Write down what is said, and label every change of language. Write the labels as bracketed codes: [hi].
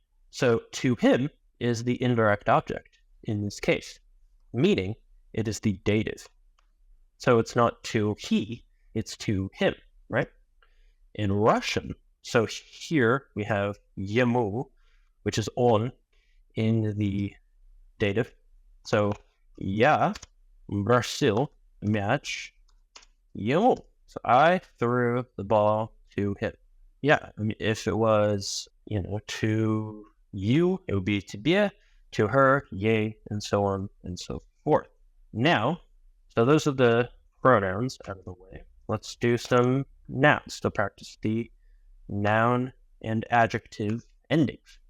[en] So to him is the indirect object in this case, meaning it is the dative. So it's not to he, it's to him, right? In Russian, so here we have ему, which is on in the dative. So [ru] я бросил мяч ему. [en] So I threw the ball to him. Yeah, I mean, if it was, to you, it would be тебе, to her, ей, and so on and so forth. Now, so those are the pronouns out of the way. Let's do some nouns to practice the noun and adjective endings.